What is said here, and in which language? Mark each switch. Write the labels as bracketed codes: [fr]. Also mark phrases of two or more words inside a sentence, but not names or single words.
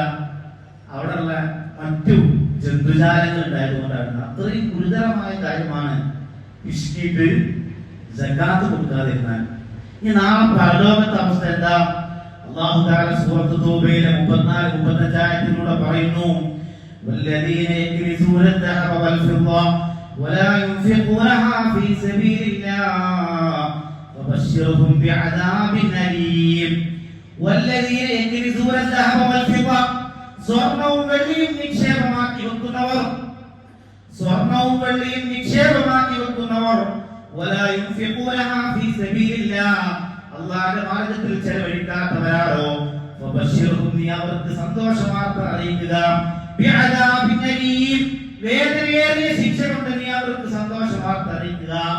[ml] അവിടെയുള്ള മറ്റു ജന്തുജാലങ്ങൾ ഉണ്ടായതുകൊണ്ടാണ്. അത്രയും ഗുരുതരമായ കാര്യമാണ് പിശുക്കിയിട്ട് സകാത്ത് കൊടുക്കാതിരുന്നാൽ. ഇനി നാളെ പരലോകത്തെ അവസ്ഥ എന്താ? അല്ലാഹു തആല സൂറത്ത് തൗബയിലെ 34-35 ആയത്തിലൂടെ പറയുന്നു, [ar] والذين يكنزون الذهب والفضة ولا ينفقونها في سبيل الله فبشرهم بعذاب أليم. والذين يكنزون الذهب والفضة, [ml] സ്വർണ്ണവും വെള്ളിയും നിക്ഷേപമാക്കി വെക്കുന്നവർ, സ്വർണ്ണവും വെള്ളിയും നിക്ഷേപമാക്കി വെക്കുന്നവർ, [ar] ولا ينفقونها في سبيل الله, [ml] അല്ലാഹുവിന്റെ മാർഗ്ഗത്തിൽ ചെലവഴിക്കാത്തവരാരോ, ഫബശ്ശിർഹും, നീ അവർക്ക് സന്തോഷവാർത്ത അറിയിക്കുക, [ar] بعذاب أليم, [ml] വേദനയേറിയ ശിക്ഷ കൊണ്ട് നീ അവർക്ക് സന്തോഷവാർത്ത അറിയിക്കുക.